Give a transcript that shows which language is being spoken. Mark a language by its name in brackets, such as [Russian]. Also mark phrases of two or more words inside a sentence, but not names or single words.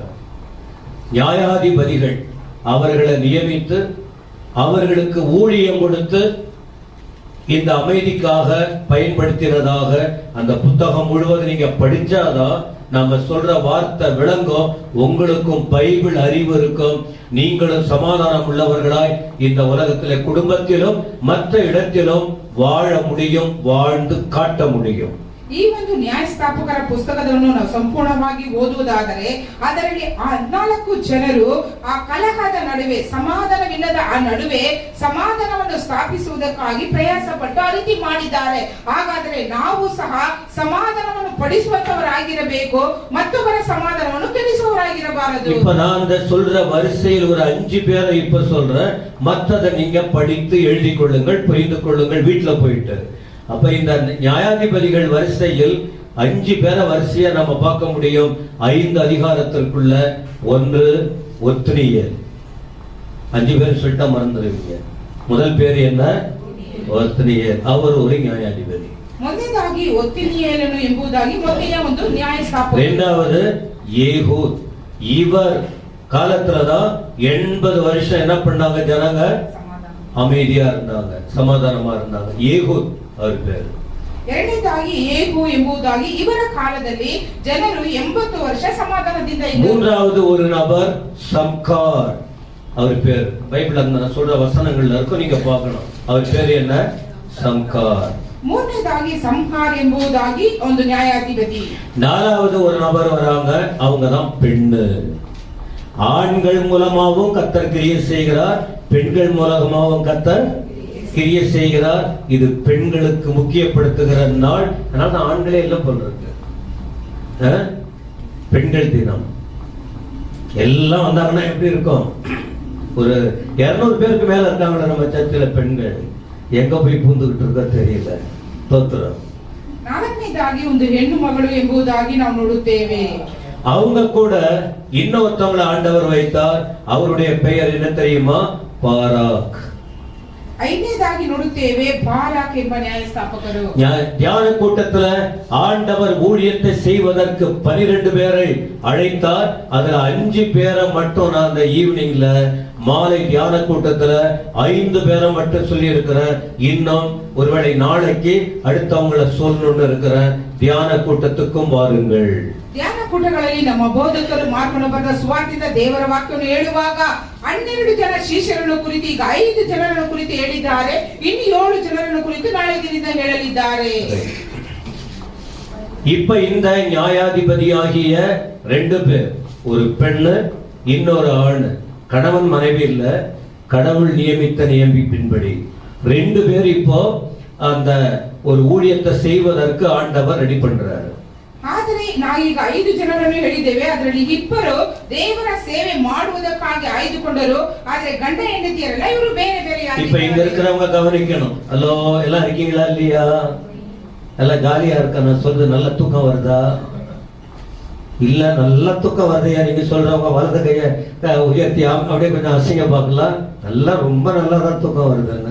[Tamil] நியாயாதிபதிகள் அவர்களை நியமித்து அவர்களுக்கு ஊழியம் கொடுத்து இந்த அமைதிக்காக பயன்படுத்தினதாக அந்த புத்தகம் முழுவதும் நீங்க படிச்சாதான் நம்ம சொல்ற வார்த்தை விளங்கும். உங்களுக்கும் பைபிள் அறிவு இருக்கும். நீங்களும் சமாதானம் உள்ளவர்களாய் இந்த உலகத்திலே குடும்பத்திலும் மற்ற இடத்திலும் வாழ முடியும், வாழ்ந்து காட்ட முடியும். [Kannada] ಈ ಒಂದು ನ್ಯಾಯಸ್ಥಾಪಕರ ಪುಸ್ತಕವನ್ನು ನಾವು ಸಂಪೂರ್ಣವಾಗಿ ಓದುವುದಾದರೆ ಅದರಲ್ಲಿ 14 ಜನರು ಆ ಕಲಹದ ನಡುವೆ, ಸಮಾಧಾನವಿಲ್ಲದ ಆ ನಡುವೆ ಸಮಾಧಾನವನ್ನು ಸ್ಥಾಪಿಸುವುದಕ್ಕಾಗಿ ಪ್ರಯಾಸ ಪಟ್ಟು ಆ ರೀತಿ ಮಾಡಿದ್ದಾರೆ. ಹಾಗಾದರೆ ನಾವು ಸಹ ಸಮಾಧಾನವನ್ನು ಪಡಿಸುವಂತವರಾಗಿರಬೇಕು, ಮತ್ತೊಬ್ಬರ ಸಮಾಧಾನವನ್ನು ಕೆಡಿಸುವವರಾಗಿರಬಾರದು. [Tamil] இப்ப நான் இந்த சொல்ற வரிசையில் ஒரு 5 பேரை இப்ப சொல்றேன். மற்றதை நீங்க படித்து எழுதி கொள்ளுங்கள், புரிந்து கொள்ளுங்கள் வீட்டுல போயிட்டு. அப்ப இந்த நியாயாதிபதிகள் வரிசையில் 5 பேரை வரிசையா நம்ம பார்க்க முடியும். 5 அதிகாரத்திற்குள்ள. 1 ஒத்னியேல். 5 பேர் சொல்லிட்டா மறந்துடுவீங்க. முதல் பேர் என்ன? ஒத்னியேல். அவர் ஒரு நியாயாதிபதி. [Kannada] ಮೊದಲನೇದಾಗಿ ಒತ್ನಿಯೇಲನು ಎಂಬುದಾಗಿ ಮೊದಲನೇ ಒಂದು ನ್ಯಾಯಸ್ಥಾಪಕ. [Tamil] இரண்டாவது ஏகூத். இவர் காலத்துலதான் 80 வருஷம் என்ன பண்ணாங்க? ஜனங்க அமைதியா இருந்தாங்க, சமாதானமா இருந்தாங்க. ஏகூத் அவர் பேரு. [Kannada] ಎರಡನೇದಾಗಿ ಏಹು ಎಂಬುದಾಗಿ ಇವರ ಕಾಲದಲ್ಲಿ ಜನರು 80 ವರ್ಷ ಸಮಾಧಾನದಿಂದ ಇದ್ದರು. [Tamil] மூன்றாவது ஒரு நபர் சம்கார். அவர் பேர் பைபிள்ல நான் சொல்ற வசனங்கள்ல இருக்கும், நீங்க பார்க்கணும். அவர் பேர் என்ன? சம்கார். [Kannada] ಮೂರನೇದಾಗಿ ಸಂಹಾರ್ ಎಂಬುದಾಗಿ ಒಂದು ನ್ಯಾಯಾಧಿಪತಿ. [Tamil] நாலாவது ஒரு நபர் வராங்க, அவங்க தான் பெண்ணு. ஆண்கள் மூலமாகவும் கர்த்தர் கிரியை செய்கிறார், பெண்கள் மூலமாகவும் கர்த்தர் கிரியை செய்கிறார். இது பெண்களுக்கு முக்கியப்படுத்துகிற நாள். அதனால ஆண்களே எல்லாம் பண்றது பெண்கள் தினம். எல்லாம் வந்தாங்கன்னா எப்படி இருக்கும்? ஒரு 200 பேருக்கு மேல இருக்காங்களா நம்ம சர்ச்சில் பெண்கள்? எங்க போய் பூந்துகிட்டு இருக்க தெரியல. தோத்திரம். [Kannada] ನಾಲ್ಕನೇದಾಗಿ ಒಂದು ಹೆಣ್ಣು ಮಗಳು ಎಂಬುದಾಗಿ ನಾವು ನೋಡುತ್ತೇವೆ. [Tamil] அவங்க கூட இன்னொருத்தவங்களை ஆண்டவர் வைத்தார். அவருடைய பெயர் என்ன தெரியுமா? பாராக். [Kannada] ಐದನೇದಾಗಿ ನೋಡುತ್ತೇವೆ ಬಾರಾಕ್ ಎಂಬ ನ್ಯಾಯಸ್ಥಾಪಕರು. [Tamil] தியான கூட்டத்துல ஆண்டவர் ஊழியத்தை செய்வதற்கு 12 பேரை அழைத்தார். அதுல 5 பேரை மட்டும் நான் அந்த ஈவினிங்ல மாலை தியான கூட்டத்துல 5 பேரை மட்டும் சொல்லி இருக்கிறேன். இன்னும் ஒருவேளை நாளைக்கு அடுத்தவங்களை சொல்லணும்னு இருக்கிறேன். தியான கூட்டத்துக்கும் வாருங்கள். [Kannada] ಧ್ಯಾನ ಕೂಟಗಳಲ್ಲಿ ನಮ್ಮ ಬೋಧಕರು ಮಾರ್ಕೊಂಡು ಬಂದ ಸುವಾರ್ತಿತ ದೇವರ ವಾಕ್ಯವನ್ನು ಹೇಳುವಾಗ 12 ಜನ ಶಿಷ್ಯರನ್ನು ಕುರಿತು ಈಗ 5 ಜನರನ್ನು ಕುರಿತು ಹೇಳಿದ್ದಾರೆ. ಇನ್ನು 7 ಜನರನ್ನು ಕುರಿತು ನಾಳೆ ದಿನದಿಂದ ಹೇಳಲಿದ್ದಾರೆ. [Tamil] இப்ப இந்த நியாயாதிபதியாகிய 2 பேர், ஒரு பெண்ணு இன்னொரு ஆண், கணவன் மனைவி இல்ல, கடவுள் நியமித்த நியமிப்பின்படி 2 பேர் இப்போ அந்த ஒரு ஊழியத்தை செய்வதற்கு ஆண்டவர் ரெடி பண்றாரு. [Kannada] ಆದರೆ ನಾವೀಗ 5 ಜನರನ್ನು ಹೇಳಿದ್ದೇವೆ. ಅದರಲ್ಲಿ 2 ದೇವರ ಸೇವೆ ಮಾಡುವುದಕ್ಕಾಗಿ ಆಯ್ದುಕೊಂಡರು. ಆದ್ರೆ ಗಂಡ ಹೆಂಡತಿಯರಲ್ಲ, ಇವರು ಬೇರೆ ಬೇರೆ. [Tamil] இப்ப இங்க இருக்கிறவங்க கவனிக்கணும். ஹலோ, எல்லாம் இருக்கீங்களா இல்லையா? எல்லாம் ஜாலியா இருக்கா? நான் சொல்றது நல்ல தூக்கம் வருதா? இல்ல நல்ல தூக்கம் வருதையா? நீங்க சொல்றவங்க வலது கைய உயர்த்தி அப்படியே கொஞ்சம் அசிங்க பார்க்கலாம். நல்லா ரொம்ப நல்லாதான் தூக்கம் வருதுன்னு.